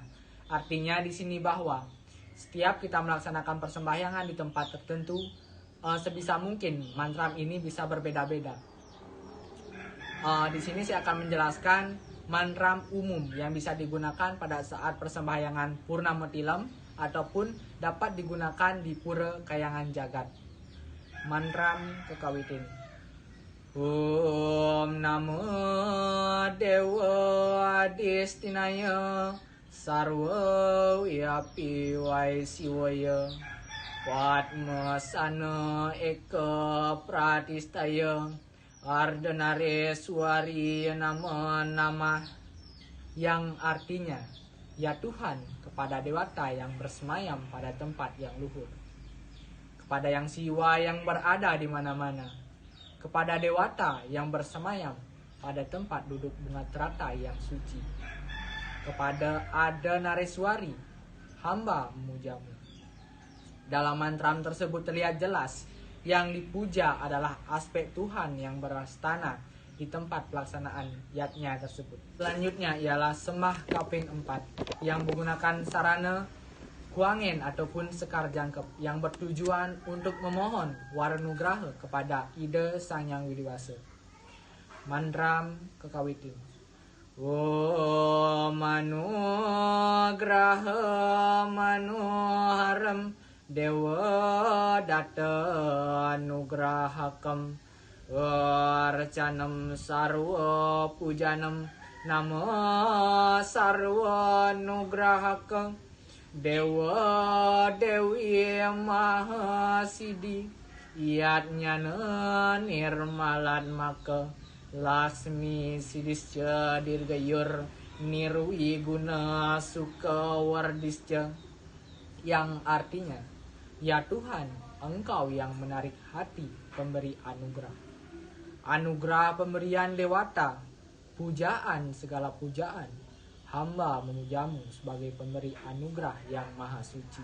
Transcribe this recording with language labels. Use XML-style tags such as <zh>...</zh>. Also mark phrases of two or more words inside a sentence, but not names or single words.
<id>Artinya di sini bahwa setiap kita melaksanakan persembahyangan di tempat tertentu, sebisa mungkin mantra ini bisa berbeda-beda. Di sini saya akan menjelaskan mantra umum yang bisa digunakan pada saat persembahyangan Purnama Tilam ataupun dapat digunakan di Pura Kayangan Jagat. Mantra Kekawitin.</id> <sa>Om Namo Dewa Destinaya Sarwa Yapi Vaisiwaya Padmasana Eka Pratistaya Ardenareswari</sa> <id>Nama, yang artinya, ya Tuhan, kepada dewata yang bersemayam pada tempat yang luhur, kepada yang siwa yang berada di mana-mana, kepada dewata yang bersemayam pada tempat duduk bunga teratai yang suci, kepada Ardenareswari, hamba memujamu. Dalam mantra tersebut terlihat jelas yang dipuja adalah aspek Tuhan yang berastana di tempat pelaksanaan yatnya tersebut. Selanjutnya ialah sembah kaping 4 yang menggunakan sarana kuangen ataupun sekar jangkep yang bertujuan untuk memohon waranugraha kepada Ida Sang Yang Widiwasa. Mandram Kekawitin.</id> <sa>Om Manugraha Manoharam Dewa Data Nugrahakam Arcanam Sarwa Pujanam Nama Sarwa Nugrahakam Dewa Dewi Mahasidi Yatnyana Nirmalat Maka Lasmi Sidisca Dirgayur Nirwi Guna Sukawardisca,</sa> <id>yang artinya, ya Tuhan, Engkau yang menarik hati pemberi anugerah. Anugerah pemberian dewata, pujaan segala pujaan, hamba memujamu sebagai pemberi anugerah yang maha suci.</id>